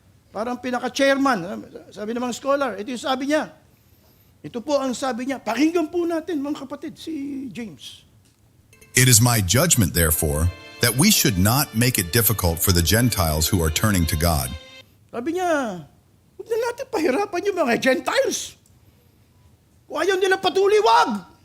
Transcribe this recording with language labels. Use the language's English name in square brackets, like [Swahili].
[Filipino] Parang pinaka-chairman. Sabi ng mga scholar, ito yung sabi niya. Ito po ang sabi niya. Pakinggan po natin mga kapatid, si James. [English] It is my judgment, therefore, that we should not make it difficult for the Gentiles who are turning to God. [Filipino] Sabi niya, huwag na natin pahirapan yung mga Gentiles. Kung ayaw nila patuloy, wag.